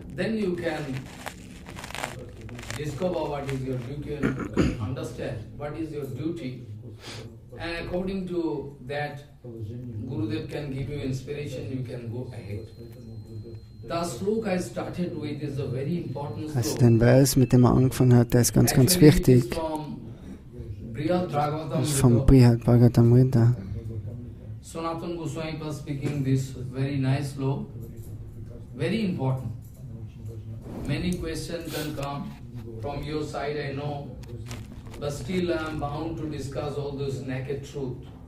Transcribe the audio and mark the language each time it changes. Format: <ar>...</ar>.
<en>Then you can discover what is your duty and understand what is your duty And according to that, Gurudev can give you inspiration, you can go ahead. The sloka I started with is a very important sloka.</en> <de>Also den Vers, mit dem er angefangen hat, der ist ganz, ganz wichtig. Das ist vom Bhagavatamrita.</de> <en>Sanatana Goswami was speaking this very nice sloka, very important. Many questions can come from your side, I know, but still I am bound to discuss all this naked truth.</en>